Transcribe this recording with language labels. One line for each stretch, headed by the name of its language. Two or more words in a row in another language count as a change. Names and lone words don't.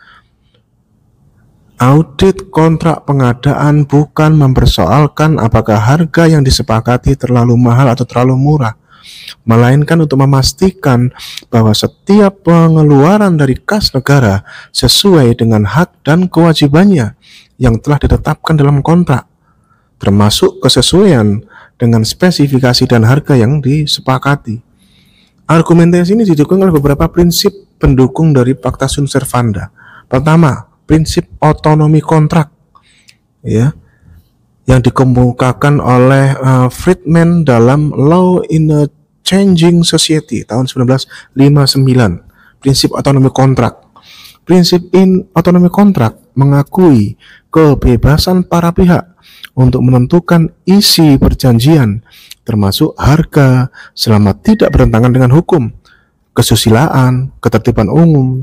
Indonesian: Audit kontrak pengadaan bukan mempersoalkan apakah harga yang disepakati terlalu mahal atau terlalu murah, melainkan untuk memastikan bahwa setiap pengeluaran dari kas negara sesuai dengan hak dan kewajibannya yang telah ditetapkan dalam kontrak, termasuk kesesuaian dengan spesifikasi dan harga yang disepakati. Argumentasi ini didukung oleh beberapa prinsip pendukung dari
Latin: pacta sunt servanda.
Indonesian: Pertama, prinsip otonomi kontrak, ya, yang dikemukakan oleh Friedman dalam Law in a Changing Society tahun 1959. Prinsip otonomi kontrak. Prinsip otonomi kontrak mengakui kebebasan para pihak untuk menentukan isi perjanjian, termasuk harga, selama tidak bertentangan dengan hukum, kesusilaan, ketertiban umum.